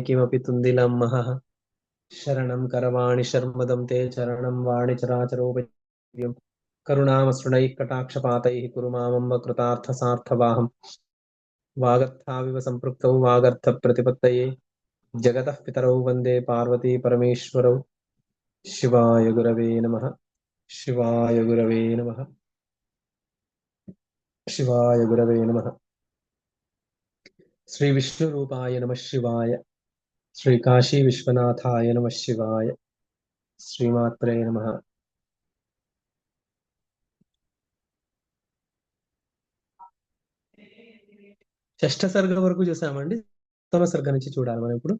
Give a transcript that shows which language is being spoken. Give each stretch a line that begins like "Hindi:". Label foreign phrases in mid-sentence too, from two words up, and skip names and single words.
Sanskrit: किमपि तुन्दिलं महः शरणं करवाणि शर्मदं ते चरणं वाणि चराचरोपजीव्यं करुणामसृणैः कटाक्षपातैः कुरु मामम्ब कृतार्थसार्थवाहम् वागर्थाविव सम्पृक्तौ वागर्थप्रतिपत्तये जगतः पितरौ वन्दे पार्वती परमेश्वरौ शिवाय गुरवे नमः शिवाय गुरवे नमः शिवाय गुरवे नमः श्री विष्णुरूपाय नमः शिवाय श्री काशी विश्वनाथाय नमः शिवाय श्रीमात्रे नमः
Telugu: షష్ఠ సర్గ వరకు చూసామండి. ఉత్తమ సర్గ నుంచి చూడాలి మనం ఇప్పుడు.